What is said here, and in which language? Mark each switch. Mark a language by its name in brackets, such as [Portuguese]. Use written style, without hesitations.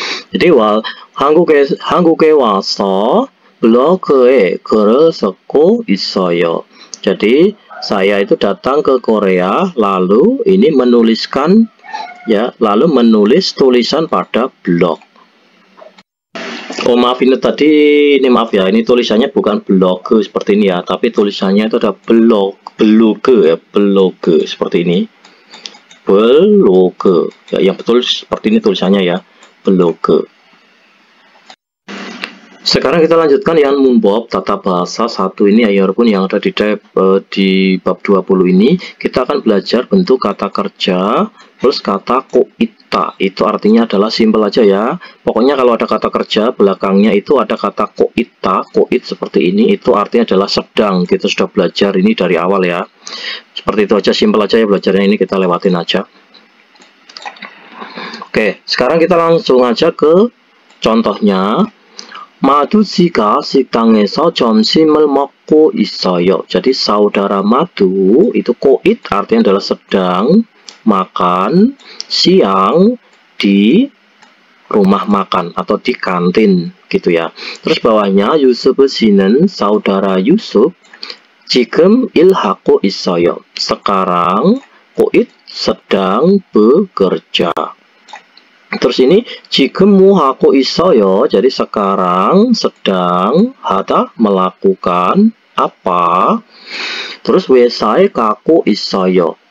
[Korean] Jadi 한국에 와서 블로그에 글을 쓰고 있어요. [Indonesian] Jadi saya itu datang ke Korea, lalu ini menuliskan ya, lalu menulis tulisan pada blog. Oh maaf, ini tadi, ini maaf ya, ini tulisannya bukan blog seperti ini ya, tapi tulisannya itu ada blog ya, blog seperti ini, blog ya, yang betul seperti ini tulisannya ya, blog. Sekarang kita lanjutkan yang munbob tata bahasa 1 ini ya pun yang ada di bab 20 ini. Kita akan belajar bentuk kata kerja plus kata koita. Itu artinya adalah simpel aja ya. Pokoknya kalau ada kata kerja belakangnya itu ada kata koita, koit seperti ini, itu artinya adalah sedang. Kita sudah belajar ini dari awal ya. Seperti itu aja, simpel aja ya belajarnya, ini kita lewatin aja. Oke, sekarang kita langsung aja ke contohnya. [Korean] Madu 씨가 식당에서 점심을 먹고 있어요. [Indonesian] Jadi saudara Madu itu koit artinya adalah sedang makan siang di rumah makan atau di kantin gitu ya. Terus bawahnya [Korean] Yusuf 씨는 saudara Yusuf 지금 일하고 있어요. [Indonesian] Sekarang koit sedang bekerja. Terus ini [Korean] 지금 뭐 하고 있어요. [Indonesian] Jadi sekarang sedang melakukan apa. [Korean] Terus 회사에 가고 있어요.